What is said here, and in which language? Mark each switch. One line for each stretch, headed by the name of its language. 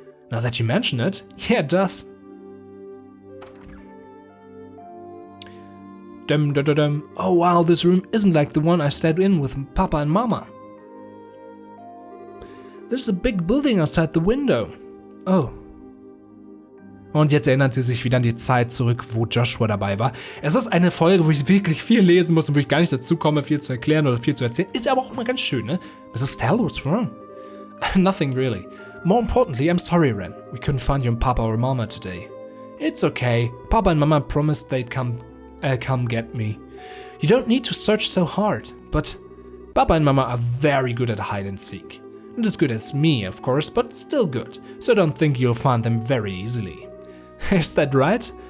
English: Now that you mention it, yeah, it does. Oh wow, this room isn't like the one I stayed in with Papa and Mama. This is a big building outside the window. Oh.
German: Und jetzt erinnert sie sich wieder an die Zeit zurück, wo Joshua dabei war. Es ist eine Folge, wo ich wirklich viel lesen muss und wo ich gar nicht dazu komme, viel zu erklären oder viel zu erzählen. Ist aber auch immer ganz schön, ne?
English: Mrs. Estelle, what's wrong? Nothing really. More importantly, I'm sorry, Ren. We couldn't find your Papa or Mama today. It's okay. Papa and Mama promised they'd come get me. You don't need to search so hard, but Papa and Mama are very good at hide and seek. Not as good as me, of course, but still good, so I don't think you'll find them very easily. Is that right?